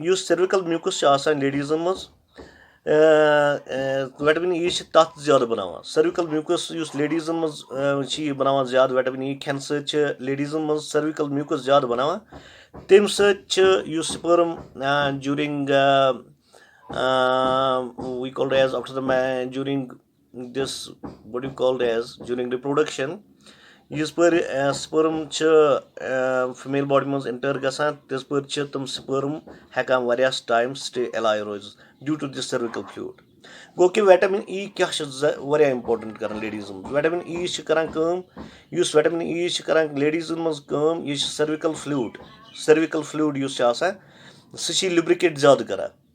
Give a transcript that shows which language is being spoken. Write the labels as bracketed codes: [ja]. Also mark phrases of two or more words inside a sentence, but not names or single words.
[ks] یُس [en] cervical mucus [ks] چھُ آسان لیڈیٖزن منٛز ویٹامِن E چھِ تَتھ زیادٕ بَناوان. [en] cervical mucus [ks] یُس لیڈیٖزن منٛز چھِ یہِ بَناوان زیادٕ ویٹامِن E کھٮ۪نہٕ سۭتۍ چھِ لیڈیٖزن منٛز [en] cervical mucus [ks] زیادٕ بَناوان. تَمہِ سۭتۍ چھِ یُس [en] sperm during we called as after the during this what you called as during reproduction [ks] یِژ پٲرۍ سپٔرم چھِ [en] female body [ks] منٛز اِنٹر گژھان تِژ پٲرۍ چھِ تِم سپٔرم ہٮ۪کان واریاہس ٹایمس [en] stay alive [ks] روٗزِتھ [en] due to this cervical fluid. [ks] گوٚو کہِ ویٹامِن E کیاہ چھِ واریاہ اِمپاٹنٹ کران لیڈیٖزن منٛز. ویٹامِن E چھِ کران کٲم یُس ویٹامِن E چھِ کران لیڈیٖزن منٛز کٲم یہِ چھِ [en] cervical fluid [ks] یُس چھُ آسان سُہ چھِ لِبرِکیٹ زیادٕ کران.